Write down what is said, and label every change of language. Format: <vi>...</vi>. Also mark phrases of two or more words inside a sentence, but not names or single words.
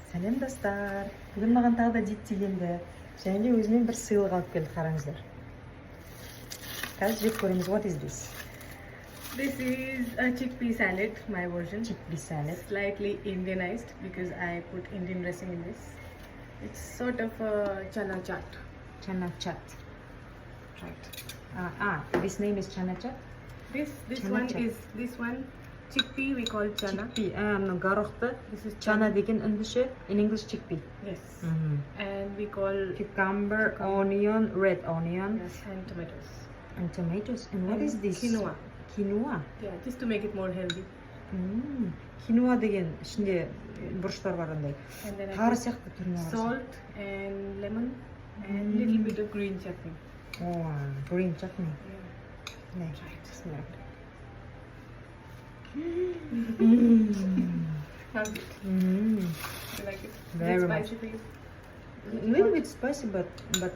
<kk>Сәлем достар. Бүгін маған тағы да дит келді. Және де өзімен бір сыйлық алып келді, қараңыздар. Қазір жеп көреміз.</kk> <en>What is this? This is a chickpea salad, my version. Chickpea salad. Slightly Indianized because I put Indian dressing in this. It's sort of a chana chaat. Chana chaat. Right. This name is chana chaat? This Chana one chaat. is this one. Chickpea we call chana. Chickpea. Garoqta. This is</en> <kk>Chana degan Үндіше.</kk> <en>In English, chickpea. Yes. And we call Cucumber, onion, red onion. yes, and tomatoes. And tomatoes. And what is this? Quinoa. Quinoa. Yeah, just to make it more healthy.</en> <kk>Quinoa деген ішінде бұрыштар бар андай.</kk> <en>And then I</en> <kk>Тары</kk> <en>put</en> <kk>сияқты түріне қарасаң.</kk> <en>salt and lemon and little bit of green chutney. Oh, green chutney. Yeah.</en> <kk>Ne?</kk> <en>Right. Right. How's it? You like it? Very Is it much. spicy for you? A little bit spicy, but good.</en>